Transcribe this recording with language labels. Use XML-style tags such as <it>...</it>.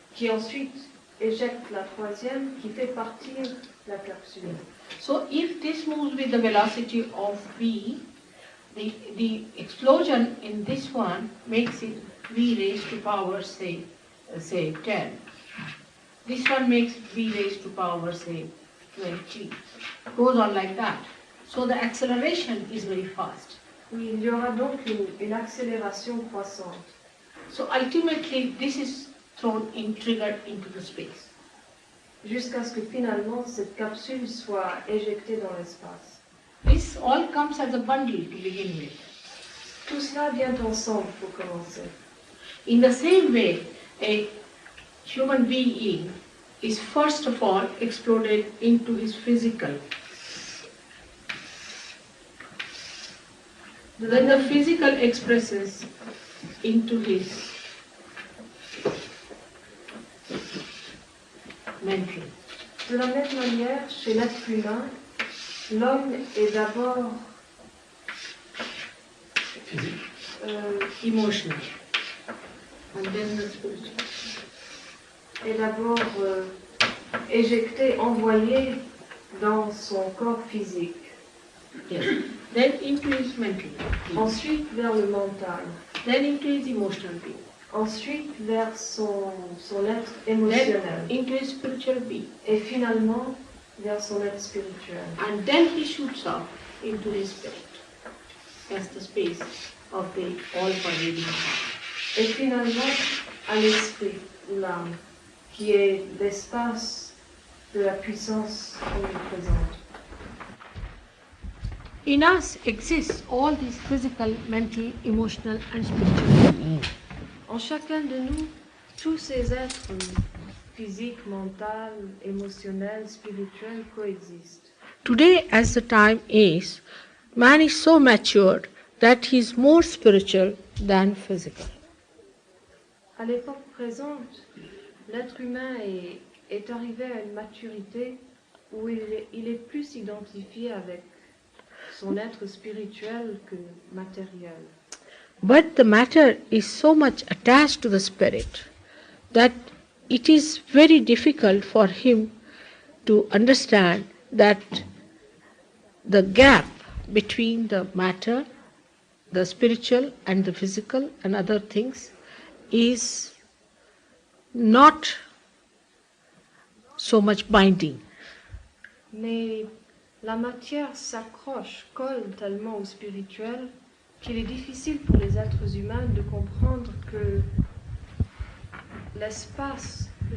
<fr>qui ensuite éjecte la troisième, qui fait partir la capsule.</fr> <en>So if this moves with the velocity of v, the explosion in this one makes it v raised to power say 10. This one makes v raised to power say 20. Goes on like that. So the acceleration is very fast.</en> <fr>Oui, il y aura donc une accélération croissante.</fr> <en>So ultimately this is triggered into the space.</en> <fr>Jusqu'à ce que finalement cette capsule soit éjectée dans l'espace.</fr> <en>This all comes as a bundle to begin with.</en> <fr>Tout cela vient ensemble pour commencer.</fr> <en>In the same way, a human being is first of all exploded into his physical. Then the physical expresses into his mental.</en> <fr>De la même manière, chez l'être humain, l'homme est d'abord</fr> <en>Emotional. And then the spiritual.</en> <fr>est d'abord éjecté, envoyé dans son corps physique.</fr> <en>Yes. Then into his mental.</en> <fr>Ensuite vers le mental.</fr> <en>Then into his emotional being.</en> <fr>Ensuite vers son être</fr> <en>Then</en> <fr>émotionnel.</fr> <en>into his spiritual being.</en> <fr>Et finalement vers son être spirituel.</fr> <en>And then he shoots off into his spirit as the space of the all-pervading power.</en> <fr>Et finalement à l'esprit, l'âme, qui est l'espace de la puissance omniprésente.</fr> <en>In us exists all these physical, mental, emotional and spiritual beings.</en> <fr>En chacun de nous, tous ces êtres physique, mentale, émotionnelle, spirituelle coexistent.</fr> <en>Today, as the time is, man is so matured that he is more spiritual than physical.</en> <fr>À l'époque présente, l'être humain est arrivé à une maturité où il est plus identifié avec son être spirituel que matériel.</fr> <en>But the matter is so much attached to the spirit that it is very difficult for him to understand that the gap between the matter, the spiritual and the physical and other things is not so much binding.</en> <fr>Mais la matière s'accroche, colle tellement au spirituel qu'il est difficile pour les êtres humains de comprendre que l'espace,</fr>